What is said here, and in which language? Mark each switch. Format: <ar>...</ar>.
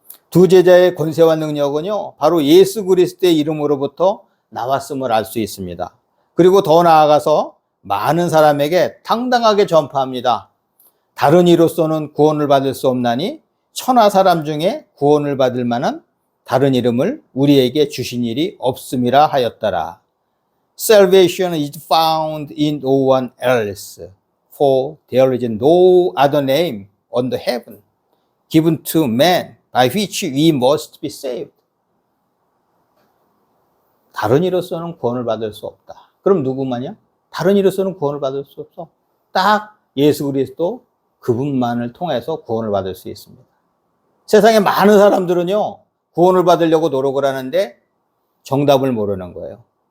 <ko>두 제자의 권세와 능력은요, 바로 예수 그리스도의 이름으로부터 나왔음을 알 수 있습니다. 그리고 더 나아가서 많은 사람에게 당당하게 전파합니다. 다른 이로서는 구원을 받을 수 없나니 천하 사람 중에 구원을 받을 만한 다른 이름을 우리에게 주신 일이 없음이라 하였더라.</ko> <en>Salvation is found in no one else, for there is no other name under heaven given to man by which we must be saved.</en> <ko>다른 이로서는 구원을 받을 수 없다. 그럼 누구만이야? 다른 이로서는 구원을 받을 수 없어. 딱 예수 그리스도 그분만을 통해서 구원을 받을 수 있습니다. 세상에 많은 사람들은요, 구원을 받으려고 노력을 하는데 정답을 모르는 거예요.</ko>